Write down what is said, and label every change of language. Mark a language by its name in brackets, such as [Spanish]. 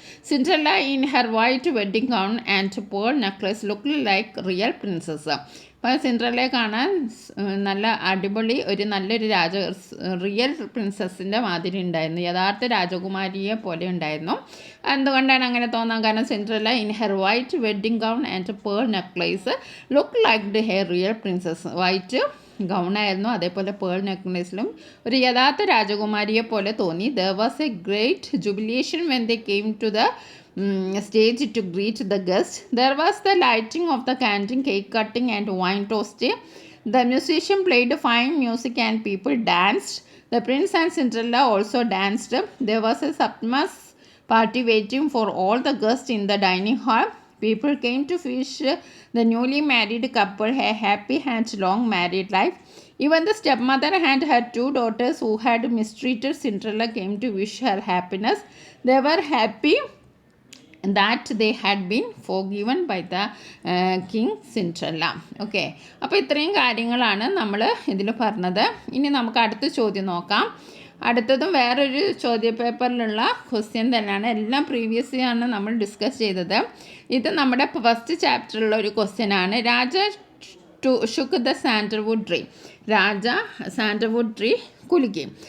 [English] Cinderella in her white wedding gown and pearl necklace looked like real princess. [Malayalam] അപ്പോൾ സിൻഡ്രല്ലയെ കാണാൻ നല്ല അടിപൊളി നല്ലൊരു റിയൽ പ്രിൻസസിൻ്റെ മാതിരി ഉണ്ടായിരുന്നു, യഥാർത്ഥ രാജകുമാരിയെ പോലെ ഉണ്ടായിരുന്നു. എന്തുകൊണ്ടാണ് അങ്ങനെ തോന്നാൻ കാരണം, [English] Cinderella in her white wedding gown and pearl necklace look like her real princess. [Malayalam] White ഗൗണായിരുന്നു, അതേപോലെ പേൾ നെക്ലേസിലും ഒരു യഥാർത്ഥ രാജകുമാരിയെ പോലെ തോന്നി. [English] There was a great jubilation when they came to the stage to greet the guests. There was the lighting of the candle, cake cutting and wine toasting. The musician played fine music and people danced. The prince and Cinderella also danced. There was a sumptuous party waiting for all the guests in the dining hall. People came to wish the newly married couple a happy and long married life. Even the stepmother and her two daughters who had mistreated Cinderella came to wish her happiness. They were happy that they had been forgiven by the King Cinderella. [Malayalam] Okay, അപ്പോൾ ഇത്രയും കാര്യങ്ങളാണ് നമ്മൾ ഇതിൽ പറഞ്ഞത്. ഇനി നമുക്ക് അടുത്ത ചോദ്യം നോക്കാം. അടുത്തതും വേറൊരു ചോദ്യ പേപ്പറിലുള്ള ക്വസ്റ്റ്യൻ തന്നെയാണ്. എല്ലാം പ്രീവിയസ് ആണ് നമ്മൾ ഡിസ്കസ് ചെയ്തത്. ഇത് നമ്മുടെ ഫസ്റ്റ് ചാപ്റ്ററിലുള്ള ഒരു ക്വസ്റ്റ്യനാണ്. [English] Raja shook the sandalwood tree. [Malayalam] Raja sandalwood tree കുലുക്കി.